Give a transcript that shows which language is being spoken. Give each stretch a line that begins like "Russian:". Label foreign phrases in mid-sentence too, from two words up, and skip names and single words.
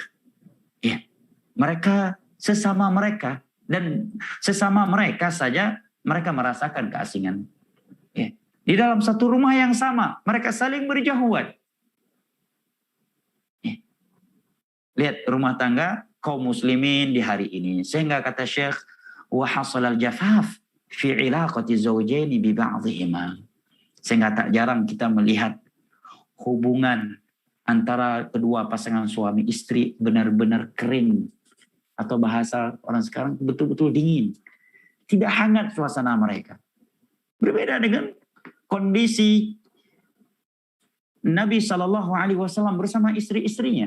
Indonesian: Ya, mereka sesama mereka dan sesama mereka saja mereka merasakan keasingan. Ya. Di dalam satu rumah yang sama, mereka saling berjauhan. Ya. Lihat rumah tangga kaum muslimin di hari ini. Sehingga kata Syekh,
Arabic: وحصل الجفاف في علاقة الزوجين ببعضهما.
Indonesian: Sehingga tak jarang kita melihat hubungan antara kedua pasangan suami istri benar-benar kering, atau bahasa orang sekarang betul-betul dingin. Tidak hangat suasana mereka. Berbeda dengan kondisi Nabi SAW bersama istri-istrinya.